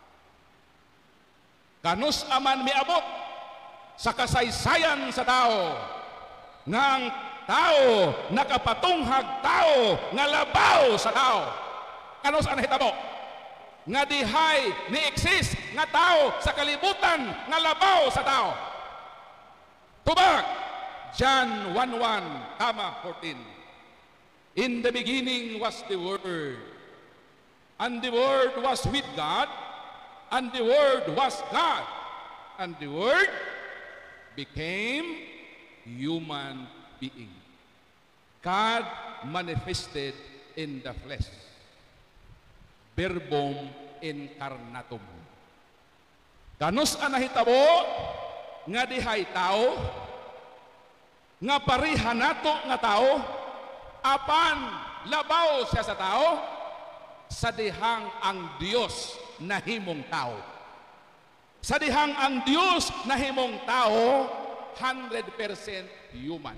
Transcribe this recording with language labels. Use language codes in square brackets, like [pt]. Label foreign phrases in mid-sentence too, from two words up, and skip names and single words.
[ceb] Kanus aman miabot sa kasaysayan sa tao nga ang tao nakapatunghag tao nga labaw sa tao. Kanus ang hitabo nga dihay ni exist nga tao sa kalibutan nga labaw sa tao. Tubag John 1:1-14. [en] In the beginning was the Word, and the Word was with God, and the Word was God, and the Word became human being. God manifested in the flesh. [la] Verbum incarnatum. [ceb] Ganus ang nahitabo nga dihay tao, nga parihan nato nga tao, apan labaw siya sa tao, sa dihang ang Diyos nahimong tao. Sa dihang ang Diyos nahimong tao, [en] 100% human.